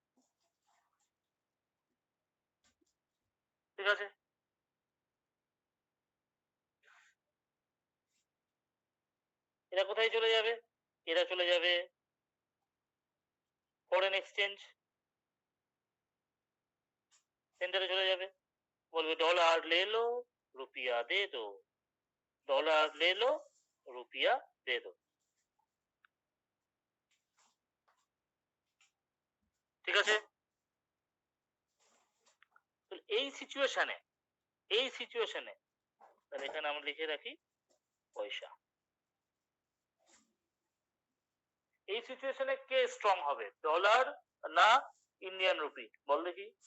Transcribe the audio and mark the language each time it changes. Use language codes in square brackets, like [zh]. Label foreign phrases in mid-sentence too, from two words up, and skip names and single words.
[bn] ঠিক আছে এরা কোথায় চলে যাবে এরা চলে যাবে [en] foreign exchange [bn] সেন্টারে চলে যাবে বলবে ডলার [hi] ले लो रुपया दे दो डॉलर ले लो रुपया दे दो [bn] ঠিক আছে এই সিচুয়েশনে তাহলে এখানে আমরা লিখে রাখি পয়সা এই সিচুয়েশনে কে স্ট্রং হবে ডলার না [en] Indian rupee [bn] বল দেখি